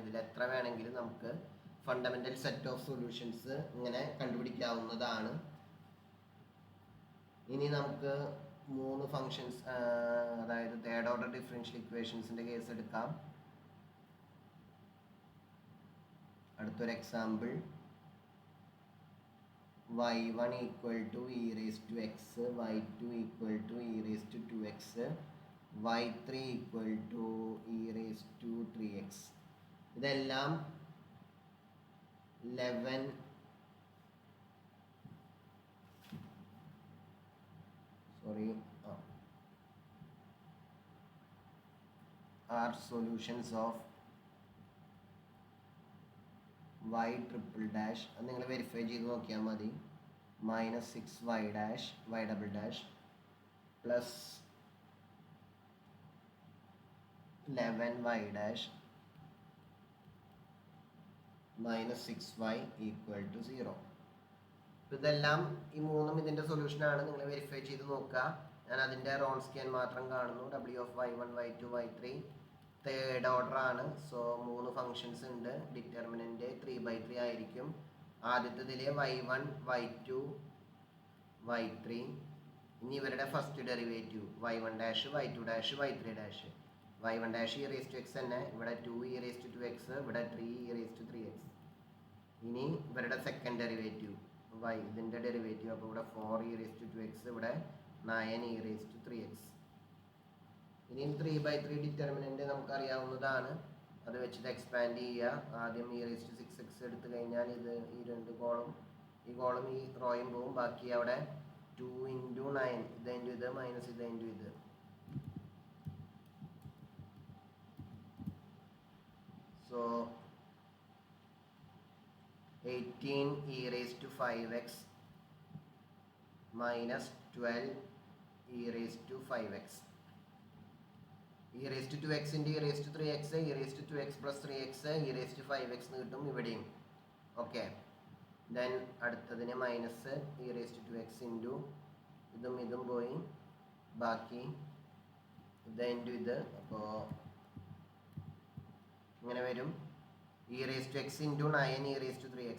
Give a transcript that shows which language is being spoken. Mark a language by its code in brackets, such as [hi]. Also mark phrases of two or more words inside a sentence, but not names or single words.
[ml] ഇതിൽ എത്ര വേണമെങ്കിലും നമുക്ക് [en] fundamental set of solutions [ml] ഇങ്ങനെ കണ്ടുപിടിക്കാവുന്നതാണ്. ഇനി നമുക്ക് 3 ഫങ്ഷൻസ്, അതായത് [en] third order differential [ml] ഇക്വേഷൻസിൻ്റെ കേസ് എടുക്കാം. [en] അടുത്തൊരു എക്സാമ്പിൾ, y1 equal to e⁻x, y2 equal to e⁻²x, y3 equal to e⁻3x. ഇതെല്ലാം 11 are solutions of y triple dash. [ml] അത് നിങ്ങൾ വെരിഫൈ ചെയ്ത് നോക്കിയാൽ മതി. [en] -6y dash y double dash plus 11y dash -6y equal to 0. [ml] ഇതെല്ലാം ഈ മൂന്നും ഇതിൻ്റെ സൊല്യൂഷനാണ്. നിങ്ങൾ വെരിഫൈ ചെയ്ത് നോക്കുക. ഞാൻ അതിൻ്റെ റോൺസ്കിയൻ മാത്രം കാണുന്നു. w(y1, y2, y3) [en] third order [ml] ആണ്. സോ 3 ഫങ്ഷൻസ് ഉണ്ട്. ഡിറ്റർമിനൻ്റ് 3/3 ആയിരിക്കും. ആദ്യത്തേതിൽ y1, y2, y3. ഇനി ഇവരുടെ [en] first derivative y1 dash, y2 dash, y3 dash. y1 dash [ml] e⁻x തന്നെ, ഇവിടെ 2e⁻²x, ഇവിടെ 3e⁻3x. ഇനി ഇവരുടെ [en] second derivative [ml] ഇതിൻ്റെ ഡെറിവേറ്റീവ്, അപ്പോൾ ഇവിടെ 4e⁻²x, ഇവിടെ 9e⁻3x. ഇനി 3/3 ഡിറ്റർമിനൻ്റ് നമുക്കറിയാവുന്നതാണ്. അത് വെച്ചിട്ട് എക്സ്പാൻഡ് ചെയ്യുക. ആദ്യം e⁻6x എടുത്തു കഴിഞ്ഞാൽ ഇത് ഈ ഈ കോളം ഈ റോയും പോവും. ബാക്കി അവിടെ 2 × 9, ഇത് ഇൻറ്റു ഇത് മൈനസ് ഇത് ഇൻറ്റു ഇത്. [en] സോ 18e⁻5x minus 12e⁻5x. e⁻2x into e⁻3x, e⁻2x plus 3x, [ml] e⁻5x എന്ന് കിട്ടും ഇവിടെയും. [en] okay, then [ml] അടുത്തതിന് മൈനസ് e⁻2x ഇൻറ്റു ഇതും പോയി, ബാക്കി ഇത് ഇൻറ്റു ഇത്. അപ്പോൾ ഇങ്ങനെ വരും e⁻x ഇൻറ്റു 9e⁻3x.